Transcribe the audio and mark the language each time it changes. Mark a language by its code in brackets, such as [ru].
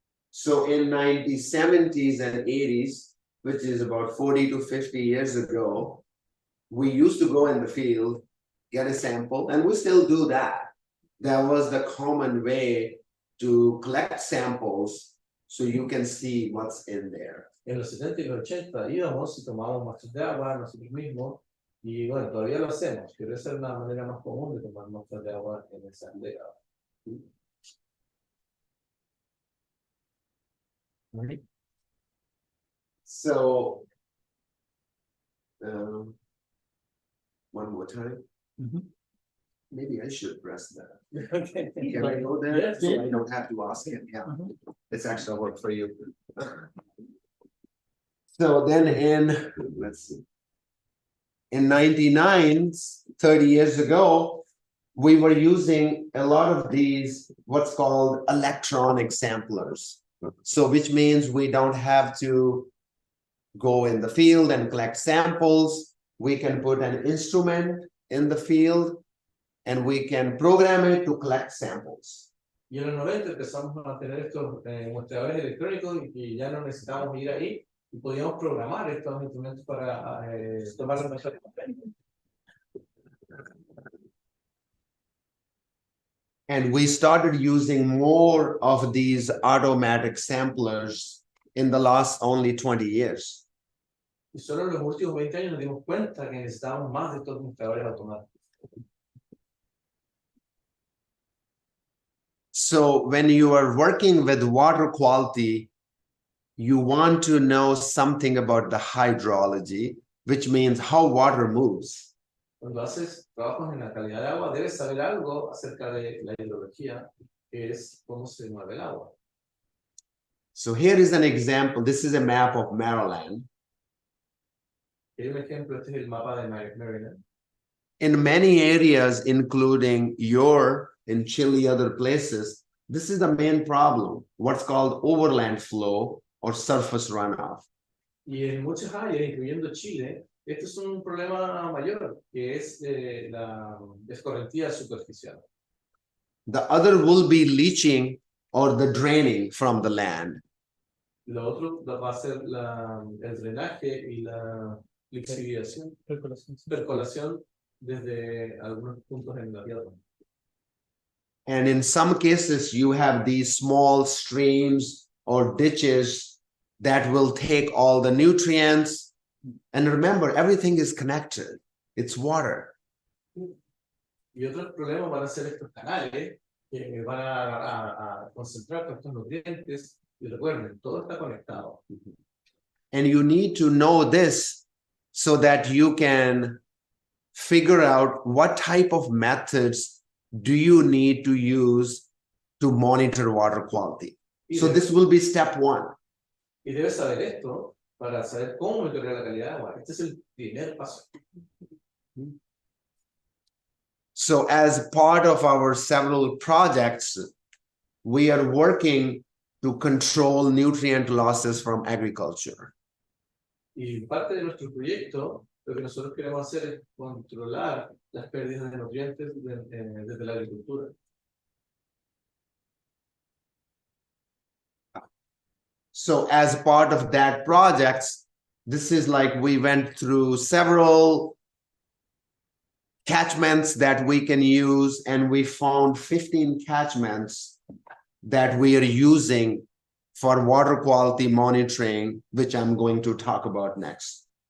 [en] So in 1970s and 80s, which is about 40 to 50 years ago, we used to go in the field, get a sample, and we still do that. That was the common way to collect samples so you can see what's in there. [es] En los 70 y los 80 íbamos y tomábamos muestras de agua nosotros mismos, y bueno, todavía lo hacemos, pero esa es una manera más común de tomar muestras de agua en esa década. [en] So, one more time. Maybe I should press that. Okay. Can I go there? Yes. So I don't have to ask him, yeah. It's extra work for you. So then let's see. In 99, 30 years ago, we were using a lot of these, what's called electronic samplers. So which means we don't have to go in the field and collect samples. We can put an instrument in the field and we can program it to collect samples. [es] Y en los 90 empezamos a tener estos muestreadores electrónicos y ya no necesitábamos ir ahí y podíamos programar estos instrumentos para tomar las muestras. [en] And we started using more of these automatic samplers in the last only 20 years. [es] Y solo en los últimos 20 años nos dimos cuenta que necesitábamos más de estos muestreadores automáticos. [en] So when you are working with water quality, you want to know something about the hydrology, which means how water moves. [es] Cuando haces trabajos en la calidad de agua, debes saber algo acerca de la hidrología, que es cómo se mueve el agua. [en] So here is an example. This is a map of Maryland. [es] Hay un ejemplo, este es el mapa de Maryland. [en] In many areas, including in Chile, other places, this is the main problem, what's called overland flow or surface runoff. [es] Y en muchas áreas, incluyendo Chile, este es un problema mayor, que es la escorrentía superficial. [en] The other will be leaching or the draining from the land. [es] Lo otro va a ser el drenaje y la lixiviación, percolación desde algunos puntos en la tierra. [en] And in some cases, you have these small streams or ditches that will take all the nutrients. And remember, everything is connected. It's water. [es] Y otros problemas van a ser estos canales que van a concentrar todos estos nutrientes. Y recuerden, todo está conectado. [en] And you need to know this so that you can figure out what type of methods do you need to use to monitor water quality. So this will be step one. [es] Y debes saber esto para saber cómo monitorear la calidad de agua. Este es el primer paso. [en] So as part of our several projects, we are working to control nutrient losses from agriculture. [es] Y parte de nuestro proyecto, lo que nosotros queremos hacer es controlar las pérdidas de nutrientes desde la agricultura. [en] So as part of that project, this is like we went through several catchments that we can use, and we found 15 catchments that we are using for water quality monitoring, which I'm going to talk about next.